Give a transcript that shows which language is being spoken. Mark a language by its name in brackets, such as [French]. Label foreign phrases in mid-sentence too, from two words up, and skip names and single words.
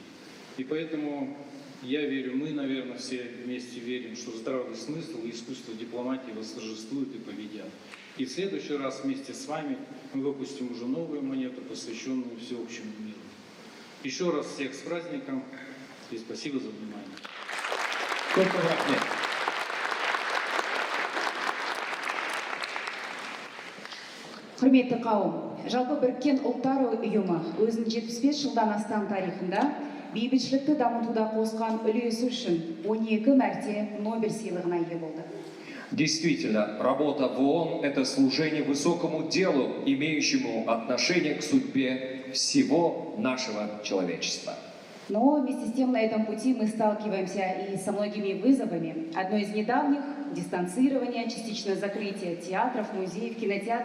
[Russian] И поэтому я верю, мы, наверное, все вместе верим, что здравый смысл и искусство дипломатии восторжествуют и победят. И в следующий раз вместе с вами мы выпустим уже новую монету, посвященную всеобщему миру. Еще раз всех с праздником и спасибо за внимание. [Kazakh] Құрметті қауым, жалпы Біріккен Ұлттар Ұйымы өзінің 75 жылдан астам тарихында бейбітшілікті дамытуда қосқан үлесі үшін 12 мәрте Нобель сыйлығына ие болды. [Russian] Действительно, работа в ООН – это служение высокому делу, имеющему отношение к судьбе всего нашего человечества. Но вместе с тем на этом пути мы сталкиваемся и со многими вызовами. Одно из недавних – дистанцирование, частичное закрытие театров, музеев, кинотеатров.